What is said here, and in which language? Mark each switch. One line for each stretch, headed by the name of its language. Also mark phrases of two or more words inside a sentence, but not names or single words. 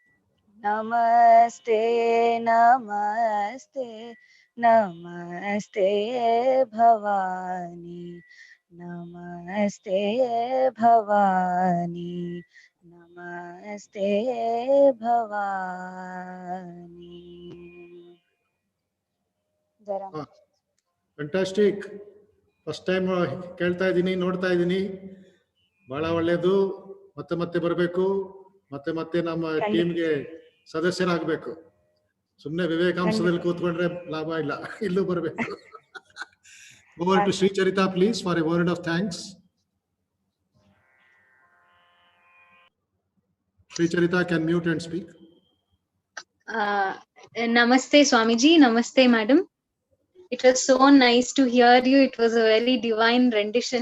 Sanskrit: Namaste, namaste, namaste Bhavani, namaste Bhavani, namaste Bhavani.
Kannada: ಫ್ಯಾಂಟಾಸ್ಟಿಕ್.
English: first time
Kannada: ಕೇಳ್ತಾ ಇದ್ದೀನಿ, ನೋಡ್ತಾ ಇದ್ದೀನಿ. ಬಹಳ ಒಳ್ಳೇದು. ಮತ್ತೆ ಮತ್ತೆ ಬರಬೇಕು, ಮತ್ತೆ ಮತ್ತೆ ನಮ್ಮ ಟೀಮ್ಗೆ ಸದಸ್ಯರಾಗಬೇಕು. ಸುಮ್ಮನೆ ವಿವೇಕಾಂಶದಲ್ಲಿ ಕೂತ್ಕೊಂಡ್ರೆ ಲಾಭ ಇಲ್ಲ, ಇಲ್ಲೂ ಬರಬೇಕು.
English: Over to Sri Charitha, please, for a word of thanks. Sri Charitha can mute and speak. Namaste Swamiji, namaste madam. It was so nice to hear you. It was a very divine rendition.